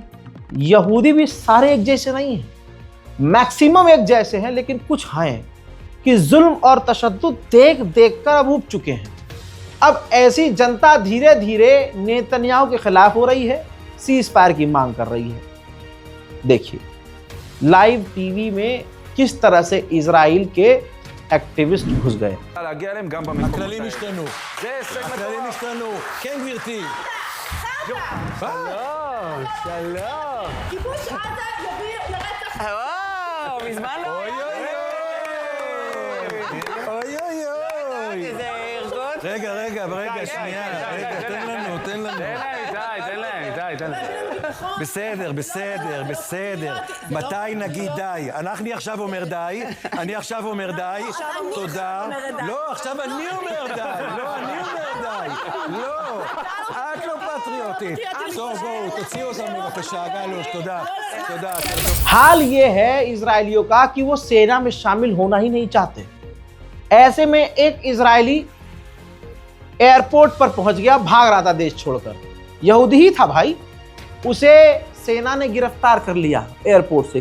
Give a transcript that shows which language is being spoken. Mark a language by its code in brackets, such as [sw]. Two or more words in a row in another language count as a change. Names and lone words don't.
[hi] यहूदी भी सारे एक जैसे नहीं हैं, मैक्सिमम एक जैसे हैं, लेकिन कुछ हैं कि जुल्म और तशद्दुद देख देख कर अब ऊब चुके हैं। अब ऐसी जनता धीरे धीरे नेतन्याहू के खिलाफ हो रही है, सीज फायर की मांग कर रही है। देखिए लाइव टीवी में किस तरह से इजराइल के एक्टिविस्ट घुस गए। [he] הכללים השתנו. הכללים השתנו. כן, גברתי. שלום, שלום. כיבוש עזה יוביל לרצח. וואו, מזמן לא. אוי אוי אוי. אוי אוי אוי. איזה ארגון. רגע, שנייה. רגע, תן לנו. תן להם, תן להם. בסדר. מתי נגיד די? אני עכשיו אומר די. תודה. לא, עכשיו אני אומר די. לא. את לא פטריוטית. טוב, בואו, תוציאו אותם בבקשה, גלוש, תודה. [hi] हाल ये है इजरायलियों का कि वो सेना में शामिल होना ही नहीं चाहते। ऐसे में एक इजरायली एयरपोर्ट पर पहुंच गया, भाग रहा था देश छोड़कर। यहूदी ही था भाई, उसे सेना ने गिरफ्तार कर लिया एयरपोर्ट से।